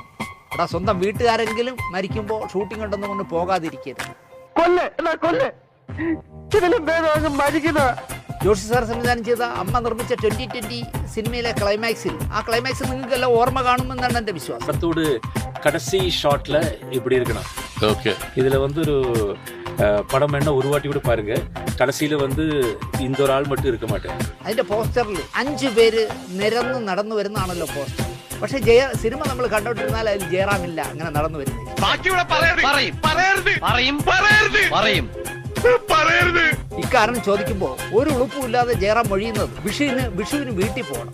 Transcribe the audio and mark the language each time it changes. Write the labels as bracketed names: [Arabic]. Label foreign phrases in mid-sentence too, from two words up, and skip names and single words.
[Malayalam] എടാ, സ്വന്തം വീട്ടുകാരെങ്കിലും മരിക്കുമ്പോൾ ഷൂട്ടിംഗ് ഉണ്ടെന്ന് കൊണ്ട് പോകാതിരിക്കരുത്. ജോഷി സാർ സംവിധാനം ചെയ്ത അമ്മ നിർമ്മിച്ച 2020 സിനിമയിലെ ക്ലൈമാക്സിൽ, ആ ക്ലൈമാക്സ് നിങ്ങൾക്കെല്ലാം ഓർമ്മ കാണുമെന്നാണ് എൻ്റെ വിശ്വാസം. [Tamil] கடைசி ஷாட்ல இப்படி இருக்கணும். ஓகே, இதுல வந்து ஒரு படம் வேணா ஒரு வாட்டி கூட பாருங்க. கடைசியில வந்து இந்த ஒரு ஆள் மட்டும் இருக்க மாட்டேன். [Malayalam] അതിന്റെ പോസ്റ്ററിൽ 5 പേര് നിരന്ന് നടന്നു വരുന്നതാണല്ലോ പോസ്റ്റർ. പക്ഷെ സിനിമ നമ്മൾ കണ്ടോണ്ടിരുന്നാൽ അതിൽ ജയറാമില്ല അങ്ങനെ നടന്നു വരുന്നത്. ഇക്കാരണം ചോദിക്കുമ്പോൾ ഒരു ഉളുപ്പുമില്ലാതെ ജയറാം മൊഴിയുന്നത് വിഷുവിന് വീട്ടിൽ പോകണം.